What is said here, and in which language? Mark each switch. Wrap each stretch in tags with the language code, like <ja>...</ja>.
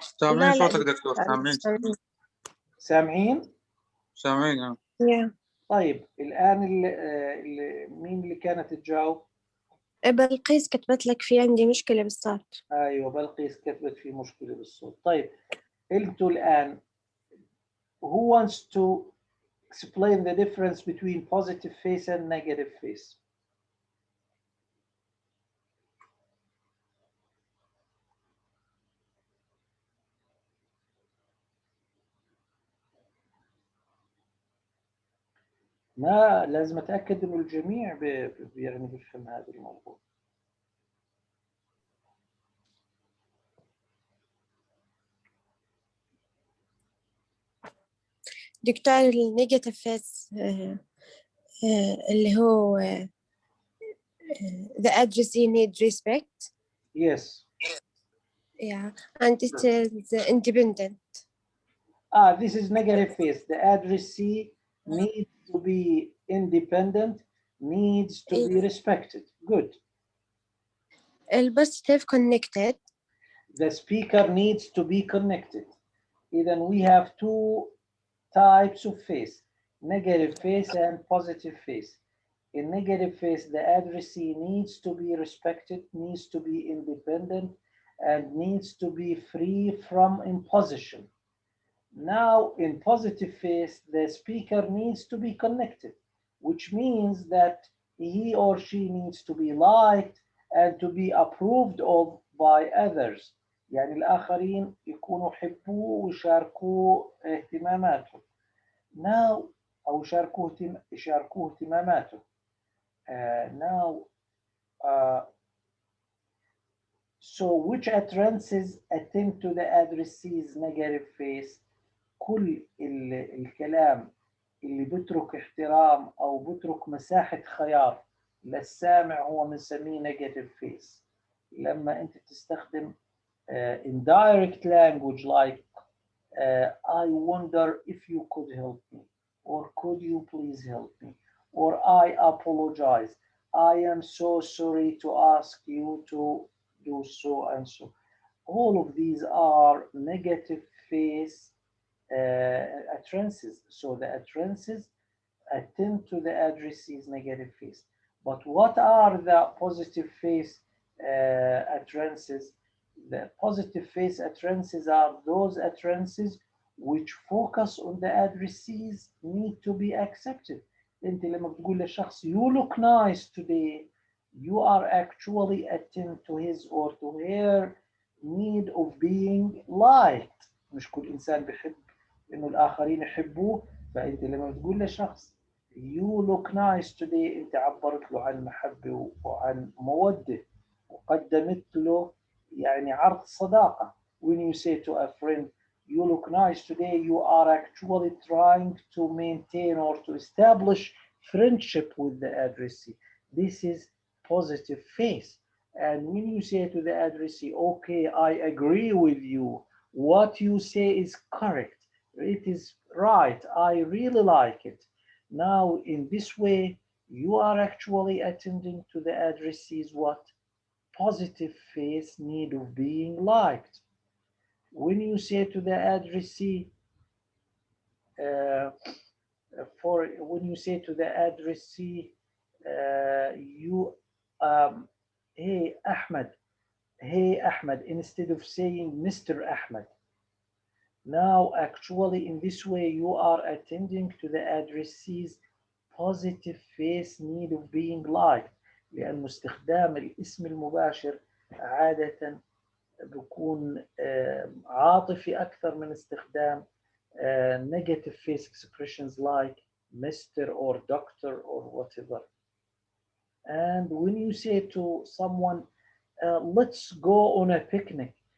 <ar>سامعين لا صوتك دكتور، سامعين سامعين؟ سامعين. طيب الآن مين اللي كانت تجاوب؟ بلقيس كتبت لك في عندي مشكلة بالصوت. أيوة بلقيس كتبت في مشكلة بالصوت. طيب أنتوا الآن</ar> <en>who wants to explain the difference between positive face and negative face?</en> <ar>ما لازم أتأكد إنه الجميع يعني بيفهم هذا الموضوع. دكتور النيجاتيف فيس اللي هو</ar> <en>the addressee need respect. Yes. Yeah, and it is independent. This is negative face. The addressee needs to be independent, needs to be respected. Good. Positive connected. The speaker needs to be connected. Then we have two types of face, negative face and positive face. In negative face, the addressee needs to be respected, needs to be independent, and needs to be free from imposition. Now, in positive face, the speaker needs to be connected, which means that he or she needs to be liked and to be approved of by others.</en> <ar>يعني الآخرين يكونوا يحبوه ويشاركوه اهتماماته. Now, أو يشاركوه اهتماماته.</ar> <en>Now, so which utterances attend to the addressee's negative face?</en> <ar>كل الكلام اللي بترك احترام أو بترك مساحة خيار للسامع هو بنسميه negative face. لما أنت تستخدم</ar> <en>indirect language like I wonder if you could help me, or could you please help me, or I apologize, I am so sorry to ask you to do so and so. All of these are negative face utterances. So the utterances attend to the addressee's negative face. But what are the positive face utterances? The positive face utterances are those utterances which focus on the addressees need to be accepted.</en> <ar>انت لما بتقول لشخص</ar> <en>you look nice today, you are actually attend to his or to her need of being liked.</en> <ar>مش كل انسان بيحب انه الاخرين يحبوه. فانت لما بتقول لشخص</ar> <en>you look nice today</en> <ar>انت عبرت له عن محبة وعن مودة وقدمت له يعني عرض صداقة.</ar> <en>When you say to a friend you look nice today, you are actually trying to maintain or to establish friendship with the addressee. This is positive face. And when you say to the addressee, okay, I agree with you, what you say is correct, it is right, I really like it. Now, in this way, you are actually attending to the addressee's what? Positive face need of being liked. When you say to the addressee, uh, when you say to the addressee, you, hey Ahmed, instead of saying Mr. Ahmed. Now, actually, in this way, you are attending to the addressee's positive face need of being liked.</en> <ar>لأن استخدام الاسم المباشر عادة بيكون عاطفي أكثر من استخدام</ar> <en>negative face expressions like Mr. or Doctor or whatever. And when you say to someone, let's go on a picnic.</en>